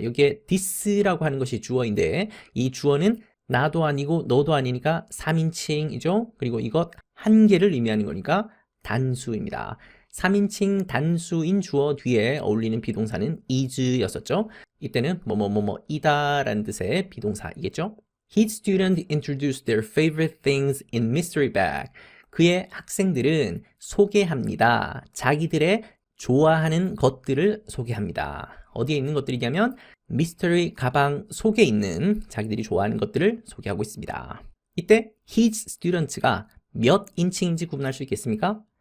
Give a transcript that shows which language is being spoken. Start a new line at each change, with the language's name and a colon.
Korean: 여기에 this라고 하는 것이 주어인데 이 주어는 나도 아니고 너도 아니니까 3인칭이죠. 그리고 이것 한 개를 의미하는 거니까 단수입니다. 3인칭 단수인 주어 뒤에 어울리는 비동사는 is였었죠. 이때는 뭐뭐뭐뭐이다 라는 뜻의 비동사이겠죠.
English: His students introduced their favorite things in mystery bag.
Korean: 그의 학생들은 소개합니다. 자기들의 좋아하는 것들을 소개합니다. 어디에 있는 것들이냐면 미스터리 가방 속에 있는 자기들이 좋아하는 것들을 소개하고 있습니다. 이때 his students가 몇 인칭인지 구분할 수 있겠습니까?